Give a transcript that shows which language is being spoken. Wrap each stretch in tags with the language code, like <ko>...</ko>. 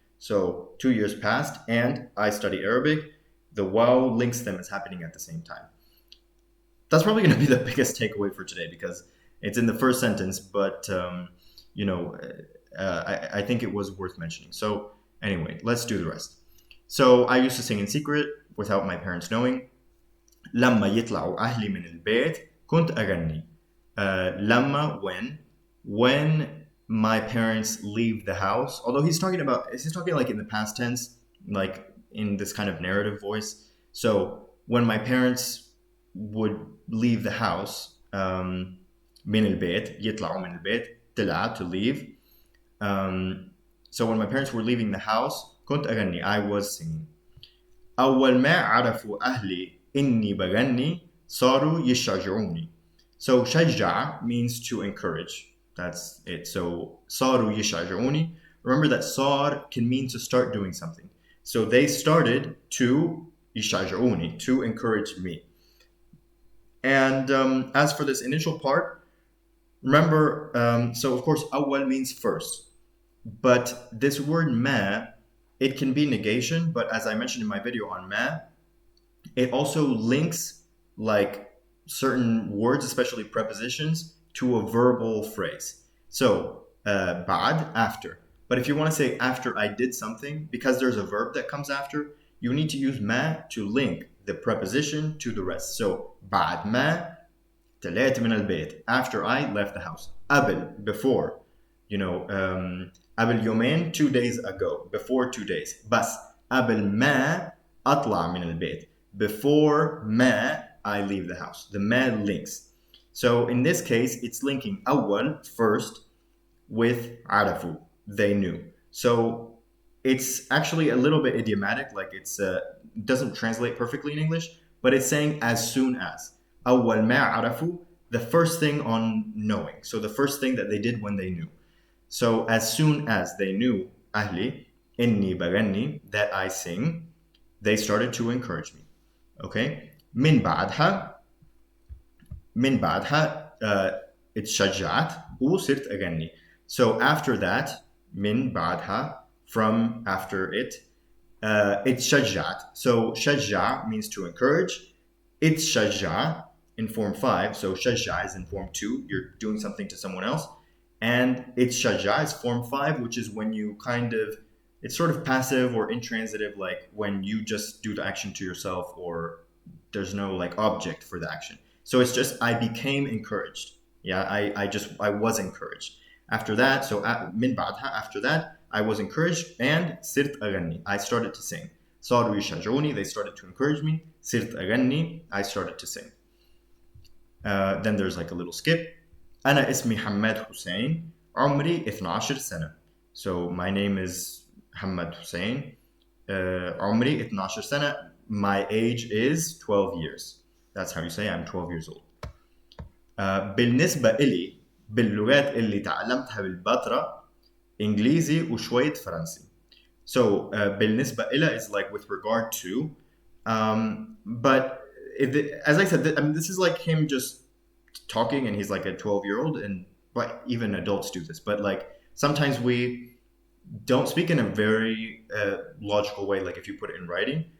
<en>So 2 years passed and I study Arabic. The wow links them as happening at the same time. That's probably going to be the biggest takeaway for today, because it's in the first sentence, but I think it was worth mentioning. So anyway, let's do the rest. So I used to sing in secret without my parents knowing.</en> <ar>لما يطلعوا أهلي من البيت كنت أغني.</ar> <en>لما, when my parents leave the house. Although he's talking like in the past tense, like in this kind of narrative voice. So when my parents would leave the house,</en> <ar>من البيت يطلعوا من البيت طلع</ar> <en>to leave. So when my parents were leaving the house</en> <ar>كنت أغني,</ar> <en>I was singing.</en> <ar>أول ما عرفوا أهلي إني بغني صاروا يشجعوني.</ar> <en>So شجع means to encourage. That's it. So</en> <ar>صاروا يشجعوني.</ar> <en>Remember that صار can mean to start doing something. So they started to يشجعوني, to encourage me. And as for this initial part, remember, so of course أول means first. But this word ما, it can be negation, but as I mentioned in my video on ما, it also links like certain words, especially prepositions, to a verbal phrase. So بعد, after. But if you want to say after I did something, because there's a verb that comes after, you need to use ما to link the preposition to the rest. So</en> <ar>بعد ما طلعت من البيت,</ar> <en>after I left the house. قبل, before. You know, قبل يومين, 2 days ago, before 2 days.</en> <ar>بس قبل ما أطلع من البيت,</ar> <en>before</en> <ar>ما</ar> <en>I leave the house. The ما links. So in this case, it's linking أول, first, with عرفوا, they knew. So it's actually a little bit idiomatic, like it's doesn't translate perfectly in English, but it's saying as soon as.</en> <ar>أول ما عرفوا,</ar> <en>the first thing on knowing. So the first thing that they did when they knew. So as soon as they knew</en> <ar>أهلي إني بغني,</ar> <en>that I sing, they started to encourage me. Okay?</en> <ar>من بعدها اتشجعت وصرت أغني.</ar> <en>So after that, من بعدها, from after it, اتشجعت. So شجع means to encourage. اتشجع in form 5. So شجع is in form 2. You're doing something to someone else. And اتشجع is form 5, which is when you kind of, it's sort of passive or intransitive, like when you just do the action to yourself or there's no like object for the action. So it's just I became encouraged. Yeah, I was encouraged. After that, so من بعدها, after that, I was encouraged and</en> <ar>صرت أغني.</ar> <en>I started to sing.</en> <ar>صاروا يشجعوني,</ar> <en>they started to encourage me.</en> <ar>صرت أغني,</ar> <en>I started to sing. Then there's like a little skip.</en> <ar>أنا اسمي حماد حسين, عمري 12 سنة.</ar> <en>So my name is Hamad Hussein.</en> <ar>عمري 12 سنة.</ar> <en>My age is 12 years. That's how you say I'm 12 years old.</en> <ar>بالنسبة إلي باللغات اللي تعلمتها بالبتراء إنجليزي وشوية فرنسي.</ar> <en>So بالنسبة إلى is like with regard to, but as I said, I mean, this is like him just talking, and he's like a 12-year-old, and but even adults do this. But like sometimes we don't speak in a very logical way, like if you put it in writing.</en>